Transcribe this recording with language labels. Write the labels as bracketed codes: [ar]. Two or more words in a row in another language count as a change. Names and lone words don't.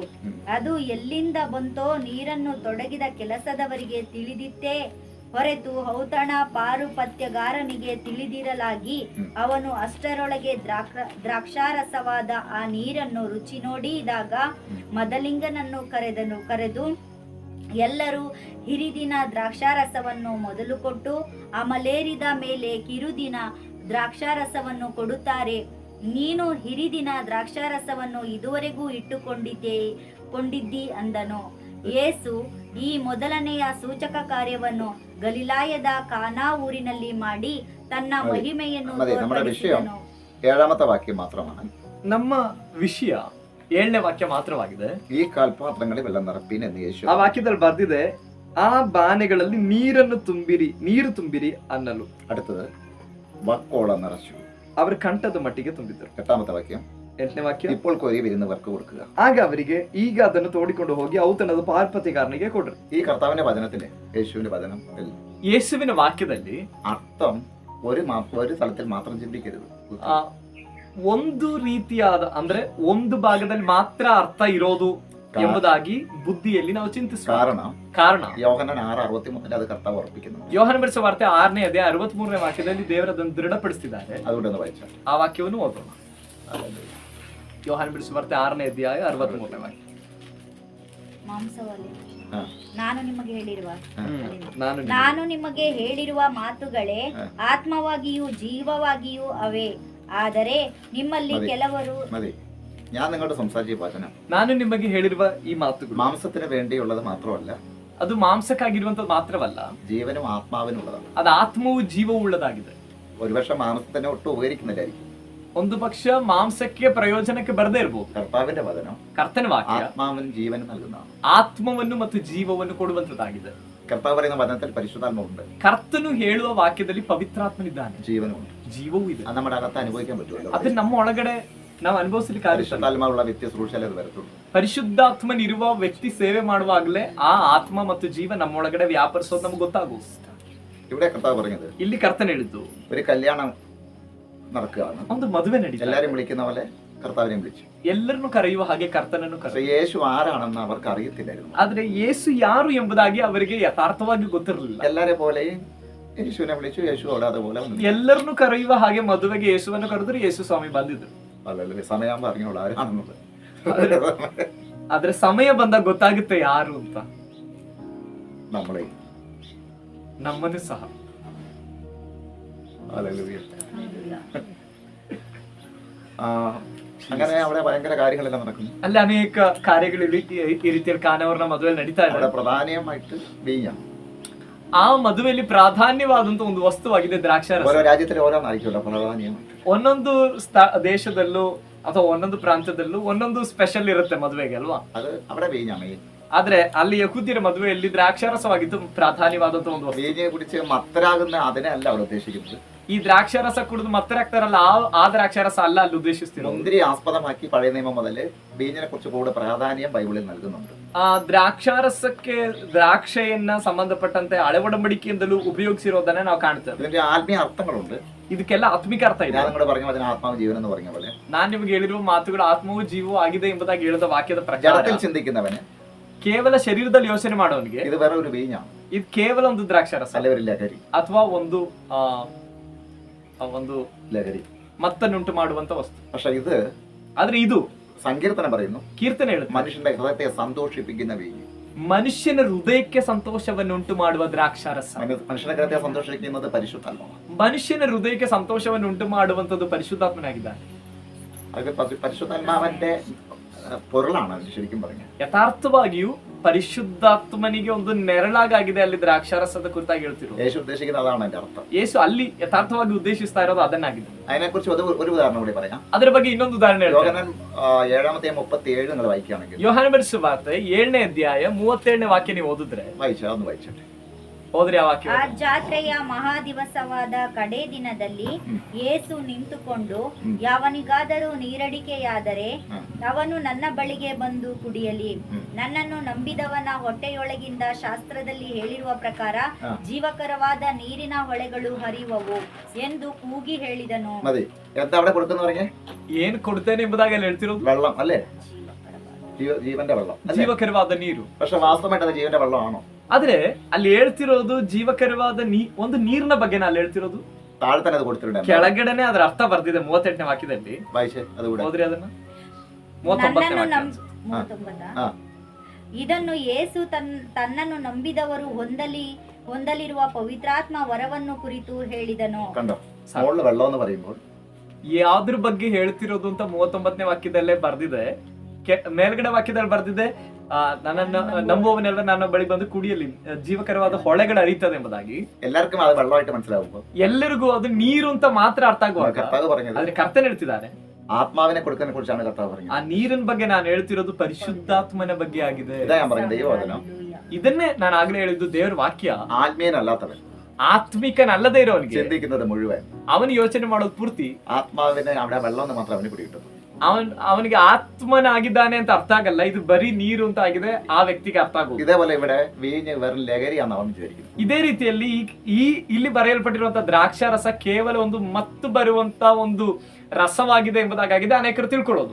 [kn] ಅದು ಎಲ್ಲಿಂದ ಬಂತೋ ನೀರನ್ನು ತೊಡಗಿದ ಕೆಲಸದವರಿಗೆ ತಿಳಿದಿತ್ತೇ ಹೊರತು ಔತಣ ಪಾರುಪತ್ಯಗಾರನಿಗೆ ತಿಳಿದಿರಲಾಗಿ ಅವನು ಅಷ್ಟರೊಳಗೆ ದ್ರಾಕ್ಷಾರಸವಾದ ಆ ನೀರನ್ನು ರುಚಿ ನೋಡಿದಾಗ ಮದಲಿಂಗನನ್ನು ಕರೆದು ಎಲ್ಲರೂ ಹಿರಿದಿನ ದ್ರಾಕ್ಷಾರಸವನ್ನು ಮೊದಲು ಕೊಟ್ಟು ಅಮಲೇರಿದ ಮೇಲೆ ಕಿರುದಿನ ದ್ರಾಕ್ಷಾರಸವನ್ನು ಕೊಡುತ್ತಾರೆ. ನೀನು ಹಿರಿದಿನ ದ್ರಾಕ್ಷಾರಸವನ್ನು ಇದುವರೆಗೂ ಕೊಂಡಿದ್ದಿ ಅಂದನು. ಯೇಸು ಈ ಮೊದಲನೆಯ ಸೂಚಕ ಕಾರ್ಯವನ್ನು ಗಲಿಲಾಯದ ಕಾನಾ ಊರಿನಲ್ಲಿ ಮಾಡಿ ತನ್ನ ಮಹಿಮೆಯನ್ನು ತೋರ್ಪಡಿಸಿದನು. [ml] 7ാമത്തെ വാക്യം മാത്രമാണ്. [kn] ನಮ್ಮ ವಿಷಯ 7ನೇ ವಾಕ್ಯ ಮಾತ್ರವಾಗಿದೆ. [ml] ಈ ಕಾಲ್ಪಾತ್ರങ്ങളിൽ വെള്ളം നിറപ്പിൻ എന്ന് യേശു [kn] ಆ ವಾಕ್ಯದಲ್ಲಿ ಬರ್ದಿದೆ, ಆ ಬಾನೆಗಳಲ್ಲಿ ನೀರು ತುಂಬಿರಿ ಅನ್ನಲು. [ml] അടുത്തത് വക്കോളം നിറച്ചു. [kn] ಅವರ ಕಂಠದ ಮಟ್ಟಿಗೆ ತುಂಬಿದರು. [ml] 8ാമത്തെ വാക്യം [kn] 8ನೇ ವಾಕ್ಯ, [ml] ഇപ്പോൾ കോരി വരുന്നവർക്ക് കൊടുക്കുക. [kn] ಆಗ ಅವರಿಗೆ ಈಗ ಅದನ್ನು ತೋಡಿಕೊಂಡು ಹೋಗಿ ಔತಣದ ಪಾರ್ಪತಿಗಾರನಿಗೆ ಕೊಡ್ರಿ. [ml] ഈ കർത്താവിന്റെ വചനത്തില് യേശുവിന്റെ വചനം [kn] ಯೇಸುವಿನ ವಾಕ್ಯದಲ್ಲಿ [ml] അർത്ഥം ഒരു സ്ഥലത്തിൽ മാത്രം ചിന്തിക്കരുത്. [kn] ಒಂದು ರೀತಿಯಾದ ಅಂದ್ರೆ ಒಂದು ಭಾಗದಲ್ಲಿ ಮಾತ್ರ ಅರ್ಥ ಇರೋದು ಎಂಬುದಾಗಿ ಬುದ್ಧಿಯಲ್ಲಿ ನಾವು ಚಿಂತಿಸಬೇಕು. ಕಾರಣ [ml] യോഹന്നാൻ 6:63 അത് കർത്താവ് ഉറപ്പിക്കുന്നു. [kn] ಯೋಹಾನ ಬರೆದ ವಾರ್ತೆ 6ನೇ ಅಧ್ಯಾಯ 63ನೇ ವಾಕ್ಯದಲ್ಲಿ ದೇವರು ಅದನ್ನು ದೃಢಪಡಿಸಿದ್ದಾರೆ. [ml] അതുകൊണ്ടൊന്ന് വായിച്ചാൽ [kn] ಆ ವಾಕ್ಯವನ್ನು ಓದೋಣ. ಯೋಹಾನ ಬರೆದ ವಾರ್ತೆ 6ನೇ ಅಧ್ಯಾಯ 63ನೇ ವಾಕ್ಯ. ಮಾಂಸವಲ್ಲಿ ನಾನು ನಿಮಗೆ ಹೇಳಿರುವ ಮಾತುಗಳೇ ಆತ್ಮವಾಗಿಯೂ ಜೀವವಾಗಿಯೂ ಅವೇ. ಆದರೆ ನಿಮ್ಮಲ್ಲಿ ಕೆಲವರು [ml] ഞാൻ നിങ്ങളോട് സംസാരിച്ച വചനം [kn] ನಾನು ನಿಮಗೆ ಹೇಳಿರುವ ಈ ಮಾತುಗಳು [ml] മാംസത്തിന് വേണ്ടിയുള്ളത് മാത്രമല്ല, [kn] ಅದು ಮಾಂಸಕ್ಕಾಗಿರುವಂತದ್ದು ಮಾತ್ರವಲ್ಲ, [ml] ജീവനും ആത്മാവിനുള്ളതാണ്. [kn] ಅದು ಆತ್ಮವು ಜೀವವು ಉಳ್ಳದಾಗಿದೆ. [ml] ഒരുപക്ഷെ മാംസത്തിനെ ഒട്ടും ഉപകരിക്കുന്നില്ലായിരിക്കും. [kn] ಒಂದು ಪಕ್ಷ ಮಾಂಸಕ್ಕೆ ಪ್ರಯೋಜನಕ್ಕೆ ಬರದೇ ಇರಬಹುದು. [ml] കർത്താവിന്റെ വചനം [kn] ಕರ್ತನ ವಾಕ್ಯ [ml] ആത്മാവിനും ജീവനും നൽകുന്നതാണ്. [kn] ಆತ್ಮವನ್ನು ಮತ್ತು ಜೀವವನ್ನು ಕೊಡುವಂತದ್ದಾಗಿದೆ. [ml] കർത്താവ് പറയുന്ന വചനത്തിൽ പരിശുദ്ധാത്മാവുണ്ട്. [kn] ಕರ್ತನು ಹೇಳುವ ವಾಕ್ಯದಲ್ಲಿ ಪವಿತ್ರಾತ್ಮನಿದ್ದಾನೆ, [ml] ജീവനുണ്ട്, [kn] ಜೀವವೂ ಇದೆ. [ml] അത് നമ്മുടെ അകത്ത് അനുഭവിക്കാൻ പറ്റുമല്ലോ. [kn] ಅದು ನಮ್ಮ ಒಳಗಡೆ ನಾವು ಅನುಭವಿಸಲಿಕ್ಕೆ [ml] പരിശുദ്ധാത്മാവുള്ള വ്യക്തി ശുശ്രൂഷയിൽ അത് വരത്തുള്ളൂ. [kn] ಪರಿಶುದ್ಧಾತ್ಮನಿರುವ ವ್ಯಕ್ತಿ ಸೇವೆ ಮಾಡುವಾಗಲೇ ಆ ಆತ್ಮ ಮತ್ತು ಜೀವ ನಮ್ಮೊಳಗಡೆ ವ್ಯಾಪರಿಸೋದು ನಮ್ಗೆ ಗೊತ್ತಾಗುವುದು. [ml] ഇവിടെ കർത്താവ് പറഞ്ഞത്, [kn] ಇಲ್ಲಿ ಕರ್ತನ ಹೇಳಿದ್ದು, [ml] ഒരു കല്യാണം നടക്കുകയാണ്, [kn] ಒಂದು ಮದುವೆ ನಡೀತಾ, [ml] എല്ലാരും വിളിക്കുന്ന പോലെ കർത്താവിനെയും വിളിച്ചു. [kn] ಎಲ್ಲರನ್ನು ಕರೆಯುವ ಹಾಗೆ ಕರ್ತನನ್ನು [ml] പക്ഷേ യേശു ആരാണെന്ന് അവർക്ക് അറിയത്തില്ലായിരുന്നു. [kn] ಆದ್ರೆ ಯೇಸು ಯಾರು ಎಂಬುದಾಗಿ ಅವರಿಗೆ ಯಥಾರ್ಥವಾಗಿ ಗೊತ್ತಿರಲಿಲ್ಲ. [ml] എല്ലാരെ പോലെയും യേശുവിനെ വിളിച്ചു, യേശു അവിടെ അതുപോലെ വന്നു. [kn] ಎಲ್ಲರನ್ನು ಕರೆಯುವ ಹಾಗೆ ಮದುವೆಗೆ ಯೇಸುವನ್ನು ಕರೆದ್ರು, ಯೇಸು ಸ್ವಾಮಿ ಬಂದಿದ್ರು. ಅಲ್ಲಲ್ಲಿ ಸಮಯ [ml] പറഞ്ഞോളൂ ആരാണെന്നുള്ളത്. [kn] ಆದ್ರೆ ಸಮಯ ಬಂದಾಗ ಗೊತ್ತಾಗುತ್ತೆ ಯಾರು ಅಂತ. [ml] നമ്മളെ [kn] ನಮ್ಮನ್ನು ಸಹ [ml] അങ്ങനെ അവിടെ ഭയങ്കര കാര്യങ്ങളെല്ലാം നടക്കുന്നു. [kn] ಅಲ್ಲಿ ಅನೇಕ ಕಾರ್ಯಗಳಲ್ಲಿ ಈ ರೀತಿಯಲ್ಲಿ ಕಾನವರನ ಮದುವೆಯಲ್ಲಿ ನಡೀತಾ ಇದೆ. [ml] അവിടെ പ്രധാനമായിട്ട് വീഞ്ഞാണ്. [kn] ಆ ಮದುವೆಯಲ್ಲಿ ಪ್ರಾಧಾನ್ಯವಾದಂತ ಒಂದು ವಸ್ತುವಾಗಿದೆ ದ್ರಾಕ್ಷಾರಸ. [ml] ഓരോ രാജ്യത്തിലും ഓരോന്നായിരിക്കുമല്ലോ പ്രധാനമായിട്ട്. [kn] ಒಂದೊಂದು ದೇಶದಲ್ಲೂ ಅಥವಾ ಒಂದೊಂದು ಪ್ರಾಂತ್ಯದಲ್ಲೂ ಒಂದೊಂದು ಸ್ಪೆಷಲ್ ಇರುತ್ತೆ ಮದುವೆಗೆ ಅಲ್ವಾ. [ml] ಅದು അവിടെ വീഞ്ഞാണ്. [kn] ಆದ್ರೆ ಅಲ್ಲಿ ಯಹೂದ್ಯರ ಮದುವೆಯಲ್ಲಿ ದ್ರಾಕ್ಷಾರಸವಾಗಿದ್ದು ಪ್ರಾಧಾನ್ಯವಾದಂತ ಒಂದು ವಸ್ತು. [ml] വീഞ്ഞിനെ കുടിച്ച് മത്തരാകുന്ന അതിനെ ಅಲ್ಲ അവിടെ ಉದ್ದೇಶിക്കുന്നത്. [kn] ಈ ದ್ರಾಕ್ಷಾರಸ ಕುಡಿದು ಮತ್ತರಾಗ್ತಾರಲ್ಲ, ಆ ದ್ರಾಕ್ಷಾರಸ ಅಲ್ಲ ಅಲ್ಲಿ ಉದ್ದೇಶಿಸ್ತಿರೋದು. [ml] മുന്തിരി ആസ്പദമാക്കി പഴയ നിയമം മുതൽ വീഞ്ഞിനെ കുറിച്ച് കൂടുതൽ പ്രാധാന്യം ബൈബിളിൽ നൽകുന്നുണ്ട്. [kn] ಆ ದ್ರಾಕ್ಷಾರಸಕ್ಕೆ ದ್ರಾಕ್ಷೆಯನ್ನ ಸಂಬಂಧಪಟ್ಟಂತೆ ಹಳೆ ಒಡಂಬಡಿಕೆಯಿಂದಲೂ ಉಪಯೋಗಿಸಿರೋದನ್ನ ನಾವು ಕಾಣ್ತೇವೆ. [ml] ഇതിന്റെ ആത്മീയ അർത്ഥങ്ങളുണ്ട്. [kn] ಇದಕ್ಕೆಲ್ಲ ಆತ್ಮಿಕ ಅರ್ಥ ಇದೆ. [ml] ഞാൻ നിങ്ങളോട് പറഞ്ഞ അതിന് ആത്മാവ് ജീവൻ എന്ന് പറഞ്ഞ പോലെ [kn] ನಾನ್ ನಿಮ್ಗೆ ಹೇಳಿರುವ ಮಾತುಗಳು ಆತ್ಮವೂ ಜೀವವೂ ಆಗಿದೆ ಎಂಬುದಾಗಿ ಹೇಳಿದ ವಾಕ್ಯದ ಪ್ರಕಾರ [ml] ജഡത്തിൽ ചിന്തിക്കുന്നവന്, [kn] ಕೇವಲ ಶರೀರದಲ್ಲಿ ಯೋಚನೆ ಮಾಡೋನಿಗೆ [ml] ഇത് വേറെ ഒരു വീഞ്ഞാണ്. [kn] ಇದು ಕೇವಲ ಒಂದು ದ್ರಾಕ್ಷಾರಸ [ml] അല്ലെ ഒരു ലഹരി, [kn] ಅಥವಾ ಒಂದು ಒಂದು [ml] ലഹരി [kn] ಮತ್ತನ್ನುಂಟು ಮಾಡುವಂತ ವಸ್ತು. [ml] പക്ഷെ ഇത്, [kn] ಆದ್ರೆ ಇದು [ml] സങ്കീർത്തനം പറയുന്നു, [kn] ಕೀರ್ತನೆ ಹೇಳುತ್ತೆ, [ml] മനുഷ്യന്റെ ഹൃദയത്തെ സന്തോഷിപ്പിക്കുന്ന വീഞ്ഞ്. [kn] ಮನುಷ್ಯನ ಹೃದಯಕ್ಕೆ ಸಂತೋಷವನ್ನುಂಟು ಮಾಡುವ ದ್ರಾಕ್ಷಾರಸ. [ml] മനുഷ്യന്റെ ഹൃദയത്തെ സന്തോഷിക്കുന്നത് പരിശുദ്ധാത്മാവാണ്. [kn] ಮನುಷ್ಯನ ಹೃದಯಕ್ಕೆ ಸಂತೋಷವನ್ನುಂಟು ಮಾಡುವಂತದ್ದು ಪರಿಶುದ್ಧಾತ್ಮನಾಗಿದ್ದಾನೆ. [ml] അത് പരിശുദ്ധാത്മാവന്റെ പൊരുളാണ് ശരിക്കും പറഞ്ഞത്. [kn] ಯಥಾರ್ಥವಾಗಿಯೂ ಪರಿಶುದ್ಧಾತ್ಮನಿಗೆ ಒಂದು ನೆರಳಾಗಿದೆ ಅಲ್ಲಿ ದ್ರಾಕ್ಷಾರಸದ ಕುರಿತಾಗಿ ಹೇಳ್ತಿರೋದು. [ml] യേശു ഉദ്ദേശിക്കുന്നത് അതാണ് അതിന്റെ ಅರ್ಥ. [kn] ಯೇಸು ಅಲ್ಲಿ ಯಥಾರ್ಥವಾಗಿ ಉದ್ದೇಶಿಸ್ತಾ ಇರೋದು ಅದನ್ನಾಗಿದೆ. [ml] അതിനെക്കുറിച്ച് ഒരു ഉദാഹരണം കൂടി പറയാം. [kn] ಅದರ ಬಗ್ಗೆ ಇನ್ನೊಂದು ಉದಾಹರಣೆ ಹೇಳ್ತೀನಿ. [ml] യോഹന്നാൻ 7:37 നിങ്ങൾ വായിക്കുകയാണെങ്കിൽ, [kn] ಯೋಹಾನ ಬರೆದ ಸುವಾರ್ತೆ 7ನೇ ಅಧ್ಯಾಯ 37ನೇ ವಾಕ್ಯ ನೀವು ಓದಿದ್ರೆ, [ml] വായിച്ചാ ഒന്ന് വായിച്ചോട്ടെ. [kn] ಹೋದ್ರೆ ಯಾವ ವಾಕ್ಯ? ಆ ಜಾತ್ರೆಯ ಮಹಾದಿವಸವಾದ ಕಡೆ ದಿನದಲ್ಲಿ ಯೇಸು ನಿಂತುಕೊಂಡು, ಯಾವನಿಗಾದರೂ ನೀರಡಿಕೆಯಾದರೆ ಅವನು ನನ್ನ ಬಳಿಗೆ ಬಂದು ಕುಡಿಯಲಿ. ನನ್ನನ್ನು ನಂಬಿದವನ ಹೊಟ್ಟೆಯೊಳಗಿಂದ ಶಾಸ್ತ್ರದಲ್ಲಿ ಹೇಳಿರುವ ಪ್ರಕಾರ ಜೀವಕರವಾದ ನೀರಿನ ಹೊಳೆಗಳು ಹರಿಯುವವು ಎಂದು ಕೂಗಿ ಹೇಳಿದನು. ಏನ್ ಕೊಡ್ತೇನೆ ಎಂಬುದಾಗಿ ಅಲ್ಲಿ ಹೇಳ್ತಿರೋದು [ml] വെള്ളം അല്ലേ? ജീവന്റെ വെള്ളം, [kn] ಜೀವಕರವಾದ ನೀರು. [ml] പക്ഷെ വാസ്തവമായിട്ട് അത് ജീവന്റെ വെള്ളമാണോ? [kn] ಆದ್ರೆ ಅಲ್ಲಿ ಹೇಳ್ತಿರೋದು ಜೀವಕರವಾದ ಒಂದು ನೀರಿನ ಬಗ್ಗೆ ಅಲ್ಲಿ ಹೇಳ್ತಿರೋದು. [ml] താഴെ തന്നെ അത് കൊടുത്തിട്ടുണ്ട്. [kn] ಕೆಳಗಡೆನೆ ಅದರ ಅರ್ಥ ಬರ್ದಿದೆ 38ನೇ ವಾಕ್ಯದಲ್ಲಿ. [ml] വായിച്ചേ അതുകൂടെ. [kn] ಹೋದ್ರಿ ಅದನ್ನ 39ನೇ ವಾಕ್ಯ. 39. ಇದನ್ನು ಯೇಸು ತನ್ನನ್ನು ನಂಬಿದವರು ಹೊಂದಲಿರುವ ಪವಿತ್ರಾತ್ಮ ವರವನ್ನು ಕುರಿತು ಹೇಳಿದನು. [ml] കണ്ടോ? മോളിൽ വെള്ളം എന്ന് പറയുമ്പോൾ [kn] ಯಾವ್ದ್ರ ಬಗ್ಗೆ ಹೇಳ್ತಿರೋದು ಅಂತ 39ನೇ ವಾಕ್ಯದಲ್ಲೇ ಬರ್ದಿದೆ. ಮೇಲ್ಗಡೆ ವಾಕ್ಯದಲ್ಲಿ ಬರ್ದಿದೆ, ನನ್ನನ್ನು ನಂಬುವವನೆಲ್ಲ ನನ್ನ ಬಳಿ ಬಂದು ಕುಡಿಯಲಿ, ಜೀವಕರವಾದ ಹೊಳೆಗಳು ಹರಿತದೆ ಎಂಬುದಾಗಿ. [ml] എല്ലാവർക്കും അത് വെള്ളമായിട്ട് മനസ്സിലാവുമ്പോൾ [kn] ಎಲ್ಲರಿಗೂ ಅದು ನೀರು ಅಂತ ಮಾತ್ರ ಅರ್ಥ ಆಗುವಾಗ ಆದ್ರೆ ಕರ್ತನ್ ಹೇಳ್ತಿದ್ದಾರೆ [ml] ആത്മാവിനെ കൊടുക്കുന്നതിനെ കുറിച്ചാണ് കർത്താവ് പറഞ്ഞത്. [kn] ಆ ನೀರಿನ ಬಗ್ಗೆ ನಾನು ಹೇಳ್ತಿರೋದು ಪರಿಶುದ್ಧಾತ್ಮನ ಬಗ್ಗೆ ಆಗಿದೆ. [ml] ഇതാ ഞാൻ പറഞ്ഞത്, ദൈവവചനം. [kn] ಇದನ್ನೇ ನಾನು ಆಗ್ಲೇ ಹೇಳಿದ್ದು, ದೇವರ ವಾಕ್ಯ. [ml] ആത്മീയനല്ലാത്തവൻ, [kn] ಆತ್ಮಿಕನಲ್ಲದೆ ಇರೋನಿಗೆ [ml] ചിന്തിക്കുന്നത് മുഴുവൻ, [kn] ಅವನು ಯೋಚನೆ ಮಾಡೋದು ಪೂರ್ತಿ [ml] ആത്മാവിനെ അവിടെ വെള്ളം എന്ന് മാത്രം അവന് പിടികിട്ടുന്നു. [kn] ಅವನಿಗೆ ಆತ್ಮನಾಗಿದ್ದಾನೆ ಅಂತ ಅರ್ಥ ಆಗಲ್ಲ, ಇದು ಬರೀ ನೀರು ಅಂತ ಆಗಿದೆ ಆ ವ್ಯಕ್ತಿಗೆ ಅರ್ಥ ಆಗೋದು. [ml] ഇതേപോലെ ഇവിടെ വീഞ്ഞ് വെറും ലഹരിയാന്ന് അവൻ വിചാരിക്കുന്നു. [kn] ಇದೇ ರೀತಿಯಲ್ಲಿ ಇಲ್ಲಿ ಬರೆಯಲ್ಪಟ್ಟಿರುವಂತಹ ದ್ರಾಕ್ಷಾರಸ ಕೇವಲ ಒಂದು ಮತ್ತು ಬರುವಂತ ಒಂದು ರಸವಾಗಿದೆ ಎಂಬುದಾಗಿದೆ ಅನೇಕರು ತಿಳ್ಕೊಳ್ಳೋದು.